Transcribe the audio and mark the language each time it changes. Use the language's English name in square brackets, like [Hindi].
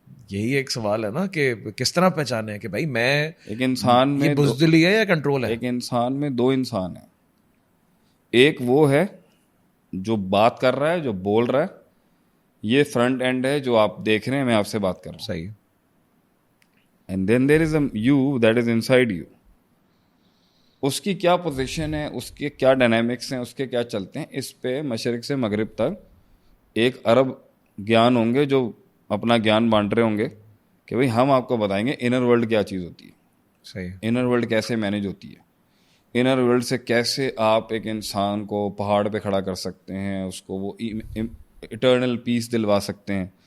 [Urdu] یہی ایک سوال ہے نا کہ کس طرح پہچانے کہ بھائی میں ایک انسان میں بزدلی ہے یا کنٹرول ہے. ایک انسان میں دو انسان ہیں, ایک وہ ہے جو بات کر رہا ہے, جو بول رہا ہے, یہ فرنٹ اینڈ ہے جو آپ دیکھ رہے ہیں, میں آپ سے بات کر رہا ہوں. صحیح. [English] And then there is a you that is inside you. [Urdu] اس کی کیا پوزیشن ہے, اس کے کیا ڈائنامکس ہیں, اس کے کیا چلتے ہیں, اس پہ مشرق سے مغرب تک ایک ارب گیان ہوں گے جو اپنا گیان بانٹ رہے ہوں گے کہ بھئی ہم آپ کو بتائیں گے انر ورلڈ کیا چیز ہوتی ہے, صحیح, انر ورلڈ کیسے مینیج ہوتی ہے, انر ورلڈ سے کیسے آپ ایک انسان کو پہاڑ پہ کھڑا کر سکتے ہیں, اس کو وہ اٹرنل پیس دلوا سکتے ہیں.